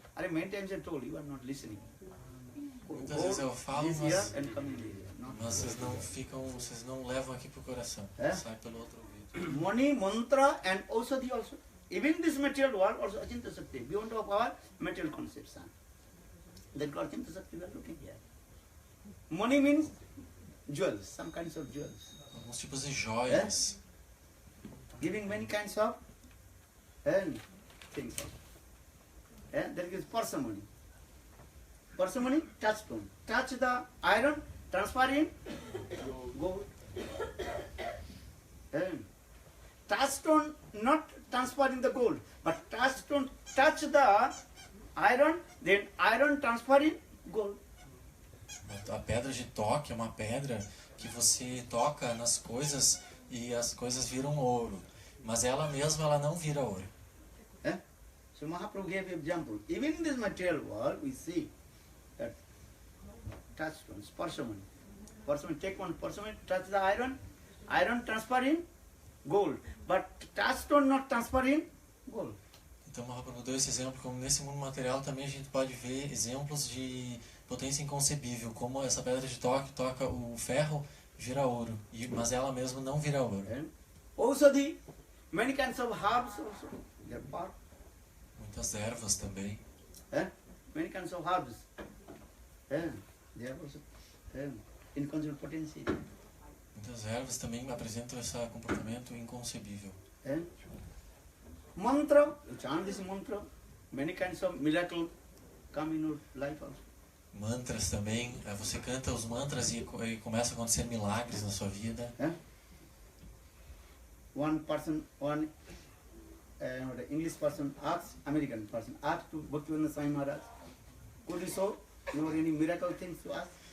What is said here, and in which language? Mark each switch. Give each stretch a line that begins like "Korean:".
English: Many times I told you, you are not listening.
Portuguese: Muitas vezes eu falo,
English: This
Portuguese: mas,
English: year and come in this year. Not
Portuguese: mas vocês não levam aqui pro coração. É? Sai pelo outro ouvido.
English: Money, mantra and Ausadi also. Even this material world also Achinta Sakti, beyond of our material conception. That God Achinta Sakti we are looking here. Money means jewels, some kinds of jewels.
Portuguese: Alguns tipos de joias.
English: Giving many kinds of things also. There is parsimony. Parsimony, touchstone. Touch the iron, transfer in gold. Touchstone not transfer in the gold, but touchstone touch the iron, then iron transfer in gold.
Portuguese: A pedra de toque é uma pedra que você toca nas coisas e as coisas viram ouro. Mas ela mesma ela não vira ouro.
English: So Mahaprabhu gave an example. Even in this material world, we see that touchstone, parsimony. Parsimony, take one parsimony, touch the iron, iron transfer in gold. But touchstone not transfer in gold.
Portuguese: Então Mahaprabhu deu esse exemplo, como nesse mundo material também a gente pode ver exemplos de potência inconcebível, como essa pedra de toque toca o ferro, vira ouro, mas ela mesma não vira ouro.
English: Also many kinds of herbs also, they're part.
Portuguese: Muitas ervas também.
English: Many kinds of herbs. They are also inconceivable potency.
Portuguese: Muitas ervas também apresentam esse comportamento inconcebível.
English: Mantra, you chant this mantra, many kinds of miracle come in your life also.
Portuguese: Mantras também, você canta os mantras e começa a acontecer milagres na sua vida.
English: One person, the English person asks, American person asks to Bhaktivinoda Swami Maharaj, could you show any miracle things to us?